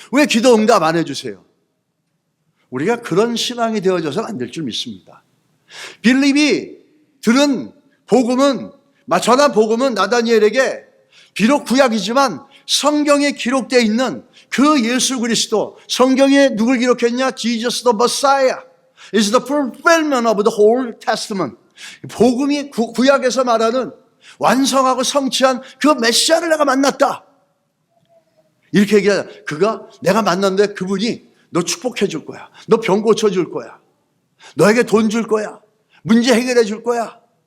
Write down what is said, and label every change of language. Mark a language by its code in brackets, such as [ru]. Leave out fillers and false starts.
[ko] 왜 기도 응답 안 해주세요? 우리가 그런 신앙이 되어져서는 안 될 줄 믿습니다. 빌립이 들은 복음은, 전한 복음은 나다니엘에게 비록 구약이지만 성경에 기록되어 있는 그 예수 그리스도, 성경에 누굴 기록했냐? [en] Jesus the Messiah is the fulfillment of the whole testament. [ko] 복음이 구약에서 말하는 완성하고 성취한 그 메시아를 내가 만났다. 이렇게 얘기하자. 내가 만났는데 그분이 너 축복해 줄 거야. 너 병 고쳐 줄 거야. 너에게 돈 줄 거야. 문제 해결해 줄 거야.